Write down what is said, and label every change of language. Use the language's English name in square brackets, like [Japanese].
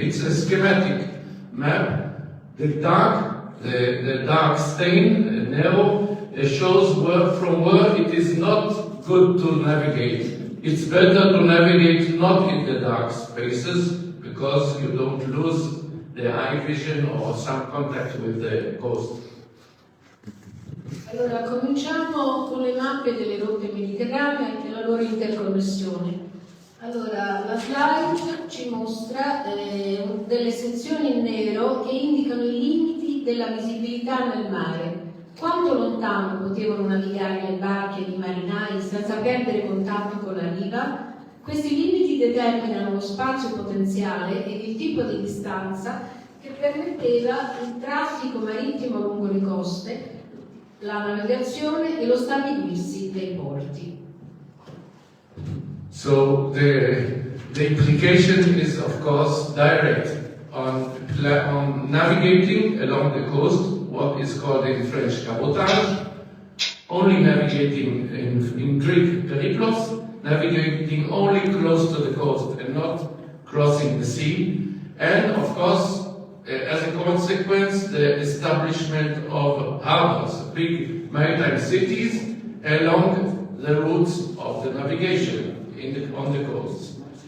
[English] It's a schematic map. The dark stain, narrow, shows from where it is not good to navigate. It's better to navigate not in the dark spaces, because you don't lose the eye vision or some contact with the coast. [Italian] Allora, cominciamo con le mappe delle rotte mediterranee e la loro interconnessione. Allora, la slide ci mostra delle sezioni in nero che indicano i limiti della visibilità nel mare. Quanto lontano potevano navigare le barche di marinai senza perdere contatto con la riva? Questi limiti determinano lo spazio potenziale ed il tipo di distanza che permetteva il traffico marittimo lungo le coste, la navigazione e lo stabilirsi dei porti. [English] So the implication is of course direct on navigating along the coast, what is called in French cabotage, only navigating in Greek periplos, navigating only close to the coast and not crossing the sea, and of course as a consequence the establishment of harbors, big maritime cities along the routes of the navigation on the coast.